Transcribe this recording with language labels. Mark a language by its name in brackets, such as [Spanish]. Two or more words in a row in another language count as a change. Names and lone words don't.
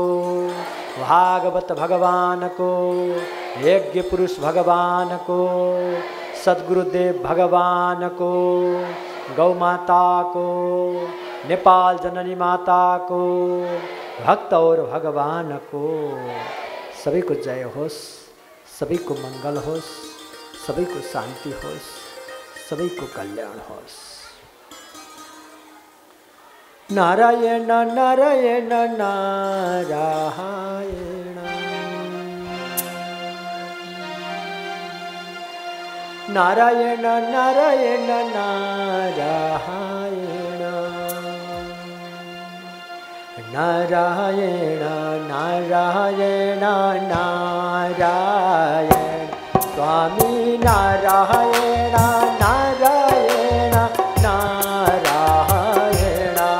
[Nepali] भागवत भगवान को, यज्ञ पुरुष भगवान को, सद्गुरुदेव भगवान को, गौ माता को, नेपाल जननी माता को, भक्त और भगवान को, सभी को जय होस, सभी को मंगल होस, सभी को शांति होस, सभी को कल्याण होस। नारायण नारायण नारायण नारायण नारायण नारायण नारायण नारायण नारायण स्वामी नारायण नारायण नारायण